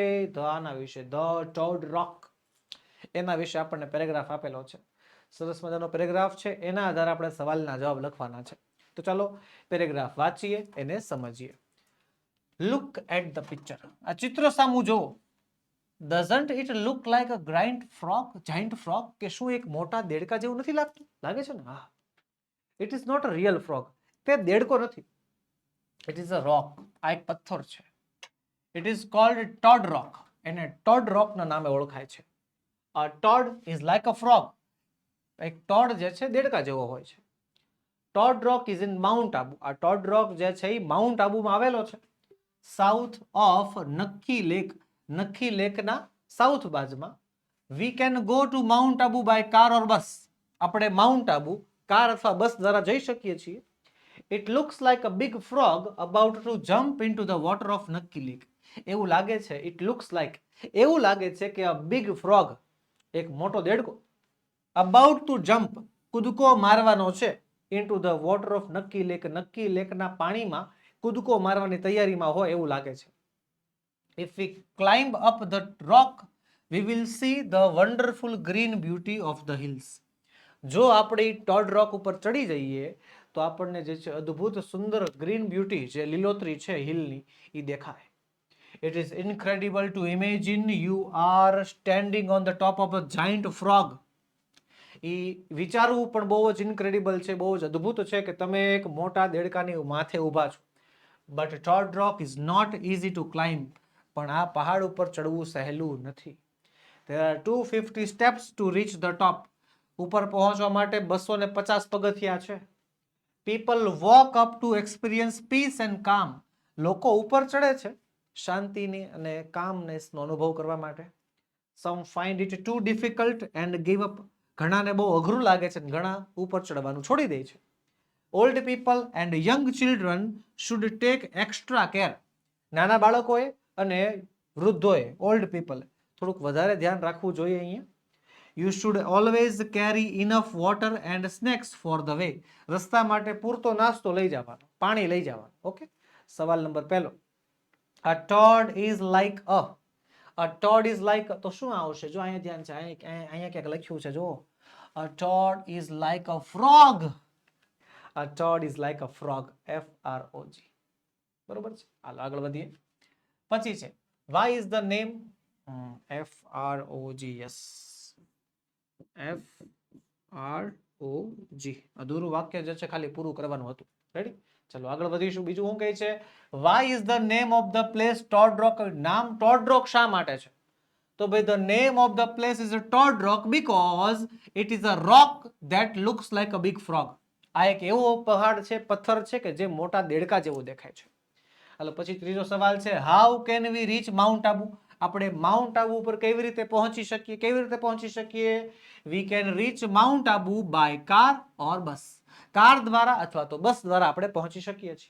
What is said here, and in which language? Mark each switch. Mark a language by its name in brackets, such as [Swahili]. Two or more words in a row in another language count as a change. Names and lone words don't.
[Gujarati] આના વિશે, ધ ટોડ રોક, એના વિશે આપણને પેરેગ્રાફ આપેલો છે. સરસ મજાનો પેરેગ્રાફ છે, એના આધારે આપણે સવાલના જવાબ લખવાના છે. તો ચાલો પેરેગ્રાફ વાંચીએ, એને સમજીએ. [English] Look at the picture, [Gujarati] આ ચિત્ર સામું જુઓ. [English] Doesn't it look like a giant frog? [Gujarati] કે શું એક મોટા દેડકા જેવું નથી લાગતું? લાગે છે ને? હા. [English] It is not a real frog. [Gujarati] તે દેડકો નથી. [English] It is a rock. [Gujarati] આ એક પથ્થર છે. [English] It is called Toad Rock. [Gujarati] એને Toad Rock ના નામે ઓળખાય છે. [English] A toad is like a frog. [Gujarati] એક ટોડ જે છે દેડકા જેવો હોય છે. [English] Toad Rock is in Mount Abu. [Gujarati] આ Toad Rock જે છે એ માઉન્ટ આબુમાં આવેલો છે. [English] South of Nakki Lake, [Gujarati] નક્કી લેકના સાઉથ બાજુમાં. [English] We can go to Mount Abu by car or bus. [Gujarati] આપણે માઉન્ટ આબુ કાર અથવા બસ દ્વારા જઈ શકીએ છીએ. [English] It looks like a big frog about to jump into the water of Nakki Lake. [Gujarati] એવું લાગે છે, [English] It looks like, [Gujarati] એવું લાગે છે કે [English] a big frog, [Gujarati] એક મોટો દેડકો, [English] about to jump, [Gujarati] કૂદકો મારવાનો છે, [English] into the water of Nakki Lake, [Gujarati] નક્કી લેકના પાણીમાં કૂદકો મારવાની તૈયારીમાં હોય એવું લાગે છે. [English] If we climb up the rock, we will see the wonderful green beauty of the hills. [Gujarati] જો આપણે ટોડ રોક ઉપર ચડી જઈએ તો આપણને જે છે અદ્ભુત સુંદર [English] green beauty, [Gujarati] જે લીલોતરી છે હિલની, એ દેખાય. [English] It is incredible to imagine you are standing on the top of a giant frog. [Gujarati] એ વિચારવું પણ બહુ જ ઇન્ક્રેડિબલ છે, બહુ જ અદ્ભુત છે કે તમે એક મોટા દેડકાની માથે ઊભા છો. [English] But Toad Rock is not easy to climb. [Gujarati] પણ આ પહાડ ઉપર ચડવું સહેલું નથી. [English] There are 250 steps to reach the top. [Gujarati] ઉપર પહોંચવા માટે 250 પગથિયા છે. [English] People walk up to experience peace and calm. [Gujarati] લોકો ઉપર ચડે છે શાંતિની અને કામનેસનો અનુભવ કરવા માટે. [English] Some find it too difficult and give up. [Gujarati] ઘણાને બહુ અઘરું લાગે છે, ઘણા ઉપર ચડવાનું છોડી દે છે. [English] Old people and young children should take extra care. [Gujarati] નાના બાળકોએ અને વૃદ્ધોએ, [English] old people, [Gujarati] થોડુંક વધારે ધ્યાન રાખવું જોઈએ અહીંયા. [English] You should always carry enough water and snacks for the way. [Gujarati] રસ્તા માટે પૂરતો નાસ્તો લઈ જવાનો, પાણી લઈ જવાનું. ઓકે, સવાલ નંબર પહેલો. [English] A toad is like a toad is like, [Gujarati] તો શું આવશે? જો અહીંયા ધ્યાન છે, અહીંયા ક્યાંક લખ્યું છે, જો. [English] A toad is like a frog. A toad is like a frog. FROG. [Gujarati] બરોબર છે. હાલો આગળ વધીએ. પછી છે [English] why is the name FROG. યસ, FROG. [Gujarati] અધૂરું વાક્ય જે છે ખાલી પૂરું કરવાનું હતું. રેડી? ચલો આગળ વધીશું. બીજું શું કહે છે? [English] why is the name of the place Toad Rock. [Gujarati] નામ Toad Rock શા માટે છે? તો ભાઈ [English] the name of the place is a Toad Rock because it is a rock that looks like a big frog. [Gujarati] આ એક એવો પહાડ છે, પથ્થર છે કે જે મોટા દેડકા જેવો દેખાય છે. હાલો પછી ત્રીજો સવાલ છે [English] How can we reach Mount Abu. [Gujarati] આપણે માઉન્ટ આબુ ઉપર કેવી રીતે પહોંચી શકીએ? કેવી રીતે પહોંચી શકીએ? [English] We can reach Mount Abu by car or bus. [Gujarati] કાર દ્વારા અથવા તો બસ દ્વારા આપણે પહોંચી શકીએ છીએ.